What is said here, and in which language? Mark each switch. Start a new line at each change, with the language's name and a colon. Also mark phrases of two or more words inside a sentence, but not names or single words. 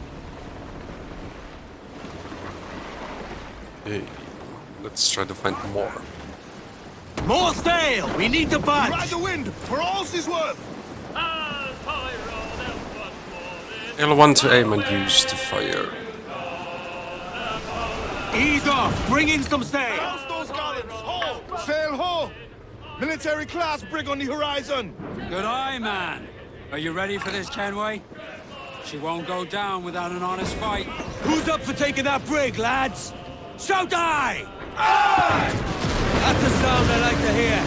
English: Hey, let's try to find more. More sail! We need the bunch! Ride the wind, for all she's worth! L1 to aim and use to fire. Ease off! Bring in some sail! House those gallants! Ho! Sail ho! Military class brig on the horizon! Good eye, man. Are you ready for this, Kenway? She won't go down without an honest fight. Who's up for taking that brig, lads? Shout aye! Aye! That's a sound I like to hear.